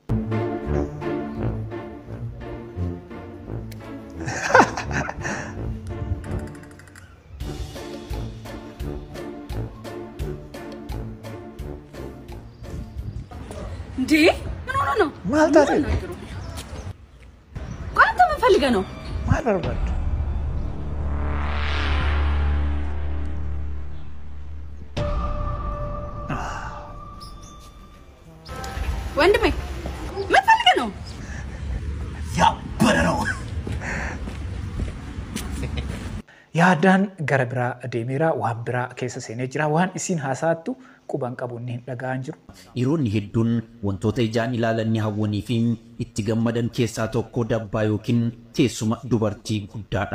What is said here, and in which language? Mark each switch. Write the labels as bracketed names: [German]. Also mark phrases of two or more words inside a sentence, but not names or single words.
[Italian] Di? No. [Oromo] Maal taate? [Italian] Quanto mi falligano? [Oromo] Maal barbaaddu? [Amharic] ወንድሜ ምን ፈልገህ ነው? ያበረው [Oromo] yaadaan gara biraa adeemeera waan biraa keessa seenee jira waan isin haasaattu quban qabuun hin dhaga'an jiru. Yeroonni hedduun wantoota ijaan ilaalanii hawwanii fi itti gammadan keessaa tokko dabbaa yookiin teessuma dubartii guddaadha.